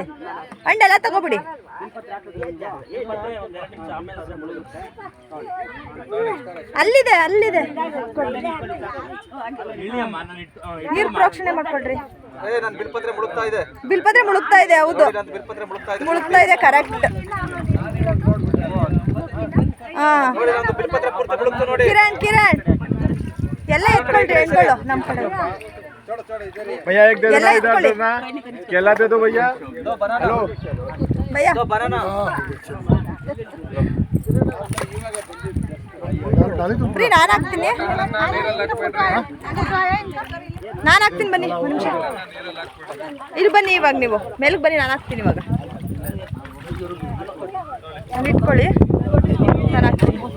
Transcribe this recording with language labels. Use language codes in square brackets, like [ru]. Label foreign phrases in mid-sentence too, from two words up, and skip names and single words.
[kn] ಹಣ್ಣೆಲ್ಲ ತಗೋಬಿಡಿ. ಅಲ್ಲಿದೆ ನೀರು ಪ್ರೋಕ್ಷಣೆ ಮಾಡ್ಕೊಳ್ರಿ. ಬಿಲ್ಪತ್ರೆ ಮುಳುಗ್ತಾ ಇದೆ. ಹೌದು, ಮುಳುಗ್ತಾ ಇದೆ, ಕರೆಕ್ಟ್. ಕಿರಣ್ ಎಲ್ಲ ಎತ್ಕೊಳ್ರಿ ಹೆಣ್ಗಳು ನಮ್ಮ ಕಡೆ. [hi] भैया एक दे दो इधर ना, केला दे दो भैया. हेलो भैया, [kn] ನಾನು ಹಾಕ್ತೀನಿ ಬನ್ನಿ. ಒಂದು ನಿಮಿಷ ಇಲ್ಲಿ ಬನ್ನಿ. ಇವಾಗ ನೀವು ಮೇಲಕ್ಕೆ ಬನ್ನಿ, ನಾನು ಹಾಕ್ತೀನಿ. ಇವಾಗ ಇಟ್ಕೊಳ್ಳಿ, ನಾನು ಹಾಕ್ತೀನಿ.